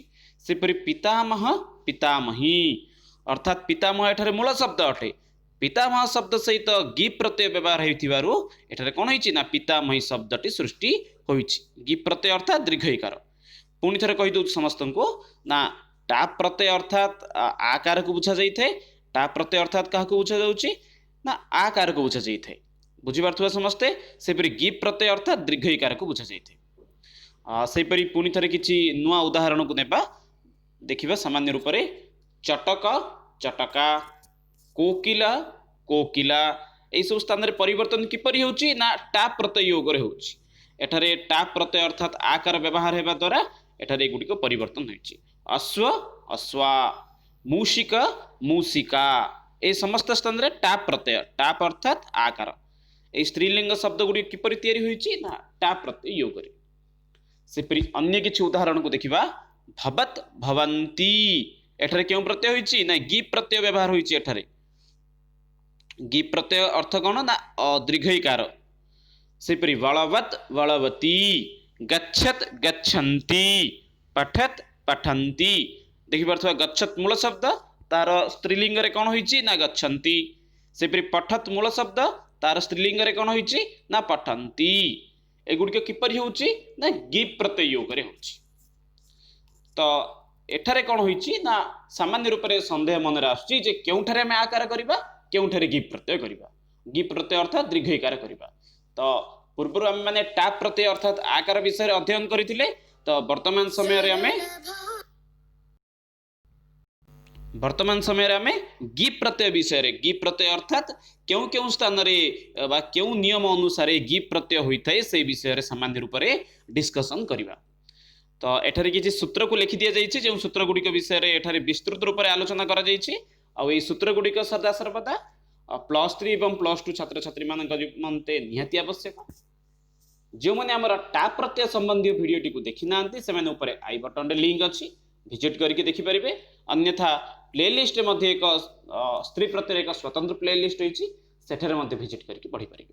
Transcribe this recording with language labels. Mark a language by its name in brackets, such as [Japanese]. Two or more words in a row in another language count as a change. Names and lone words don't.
[Odia] ସେପରି ପିତାମହ ପିତାମହୀ ଅର୍ଥାତ ପିତାମହ ଏଠାରେ ମୂଳ ଶବ୍ଦ ଅଟେ ପିତାମହ ଶବ୍ଦ ସହିତ ଗୀପ ପ୍ରତ୍ୟୟ ବ୍ୟବହାର ହୋଇଥିବାରୁ ଏଠାରେ କଣ ହୋଇଛି ନା ପିତାମହୀ ଶବ୍ଦଟି ସୃଷ୍ଟି ହୋଇଛି। ଗୀପ ପ୍ରତ୍ୟୟ ଅର୍ଥାତ ଦୀର୍ଘଈକାର। ପୁଣି ଥରେ କହି ଦେଉ ସମସ୍ତଙ୍କୁ ନା ଟାପ ପ୍ରତ୍ୟୟ ଅର୍ଥାତ ଆକାରକୁ ବୁଝା ଯାଇଥାଏ ଟାପ ପ୍ରତ୍ୟୟ ଅର୍ଥାତ କାହାକୁ ବୁଝା ଯାଉଛି ନା ଆକାରକୁ ବୁଝା ଯାଇଥାଏ ବୁଝି ପାରୁଥିବ ସମସ୍ତେ। ସେପରି ଗୀପ ପ୍ରତ୍ୟୟ ଅର୍ଥାତ ଦୀର୍ଘଈକାରକୁ ବୁଝା ଯାଇଥାଏ। ସେପରି ପୁଣି ଥରେ କିଛି ନୂଆ ଉଦାହରଣକୁ ନେଇ ଦେଖିବା ସାମାନ୍ୟ ରୂପରେ ଚଟକ ଚଟକା କୋକିଳ କୋକିଳା ଏହି ସବୁ ସ୍ଥାନରେ ପରିବର୍ତ୍ତନ କିପରି ହେଉଛି ନା ଟାପ ପ୍ରତ୍ୟୟ ଯୋଗରେ ହେଉଛି। ଏଠାରେ ଟାପ ପ୍ରତ୍ୟୟ ଅର୍ଥାତ ଆକାର ବ୍ୟବହାର ହେବା ଦ୍ୱାରା ଏଠାରେ ଗୁଡିକ ପରିବର୍ତ୍ତନ ହୋଇଛି। ଅଶ୍ୱ ଅଶ୍ୱା ମୂଷିକ ମୂଷିକା ଏ ସମସ୍ତ ସ୍ଥାନରେ ଟାପ ପ୍ରତ୍ୟୟ ଟାପ ଅର୍ଥାତ ଆକାର ଏ ସ୍ତ୍ରୀଲିଙ୍ଗ ଶବ୍ଦ ଗୁଡି କିପରି ତିଆରି ହୋଇଛି ନା ଟାପ ପ୍ରତ୍ୟୟ ଯୋଗରେ। ସେପରି ଅନ୍ୟ କିଛି ଉଦାହରଣକୁ ଦେଖିବା ଭବତ ଭବନ୍ତୀ ଏଠାରେ କେଉଁ ପ୍ରତ୍ୟୟ ହୋଇଛି ନା ଗୀପ ପ୍ରତ୍ୟୟ ବ୍ୟବହାର ହୋଇଛି। ଏଠାରେ ଗୀପ ପ୍ରତ୍ୟୟ ଅର୍ଥ କଣ ନା ଦୀର୍ଘଈକାର। ସେପରି ବଳବତ ବଳବତୀ ଗଚ୍ଛତ ଗଚ୍ଛନ୍ତି ପଠତ ପଠନ୍ତି ଦେଖି ପାରୁଥିବା ଗଚ୍ଛତ ମୂଳ ଶବ୍ଦ ତାର ସ୍ତ୍ରୀଲିଙ୍ଗରେ କଣ ହୋଇଛି ନା ଗଚ୍ଛନ୍ତି। ସେପରି ପଠତ ମୂଳ ଶବ୍ଦ ତାର ସ୍ତ୍ରୀଲିଙ୍ଗରେ କଣ ହୋଇଛି ନା ପଠନ୍ତି। ଏଗୁଡି କିପରି ହେଉଛି ନା ଗୀପ ପ୍ରତ୍ୟୟ ଯୋଗରେ ହେଉଛି। ତ ଏଠାରେ କଣ ହୋଇଛି ନା ସାମାନ୍ୟ ରୂପରେ ସନ୍ଦେହ ମନରେ ଅଛି ଯେ କେଉଁଠାରେ ଆମେ ଆକାର କରିବା କେଉଁଠାରେ ଗୀପ ପ୍ରତ୍ୟୟ କରିବା ଗୀପ ପ୍ରତ୍ୟୟ ଅର୍ଥାତ ଦୀର୍ଘଈକାର କରିବା। ତ ପୂର୍ବ ଆମେ ମାନେ ଟାପ ପ୍ରତ୍ୟୟ ଅର୍ଥାତ ଆକାର ବିଷୟ ଅଧ୍ୟୟନ କରିଥିଲେ। ତ ବର୍ତ୍ତମାନ ସମୟରେ ଆମେ ଗୀପ ପ୍ରତ୍ୟୟ ବିଷୟରେ ଗୀପ ପ୍ରତ୍ୟୟ ଅର୍ଥାତ କେଉଁ କେଉଁ ସ୍ଥାନରେ ବା କେଉଁ ନିୟମ ଅନୁସାରେ ଗୀପ ପ୍ରତ୍ୟୟ ହୋଇଥାଏ ସେ ବିଷୟରେ ସାମାନ୍ୟ ରୂପରେ डिस्कशन କରିବା। ତ ଏଠାରେ କିଛି ସୂତ୍ରକୁ ଲେଖି ଦିଆ ଯାଉଛି ଯେ ସୂତ୍ର ଗୁଡିକର ବିଷୟରେ ଏଠାରେ ବିସ୍ତୃତ ରୂପରେ ଆଲୋଚନା କରା ଯାଉଛି। ଆଉ ଏ ସୂତ୍ର ଗୁଡିକୁ ସଦା ସର୍ବଦା +3 ଏବଂ +2 ଛାତ୍ର ଛାତ୍ରୀ ମାନଙ୍କ ନିମନ୍ତେ ନିହାତି ଆବଶ୍ୟକ। ଯେଉଁ ମାନେ ଆମର ଟାପ ପ୍ରତ୍ୟୟ ସମ୍ବନ୍ଧୀ वीडियोଟିକୁ ଦେଖି ନାହାନ୍ତି ସେ ମାନେ ଉପର [English] i button [Odia] ରେ लिंक ଅଛି विजिट କରି ଦେଖି ପାରିବେ। ଅନ୍ୟଥା प्लेलिस्ट ମଧ୍ୟରେ ଏକ ସ୍ତ୍ରୀ ପ୍ରତ୍ୟୟ ଏକ ସ୍ୱତନ୍ତ୍ର प्लेलिस्ट ହୋଇଛି ସେଥିରେ ମଧ୍ୟରେ विजिट କରି ପଢି ପାରିବେ।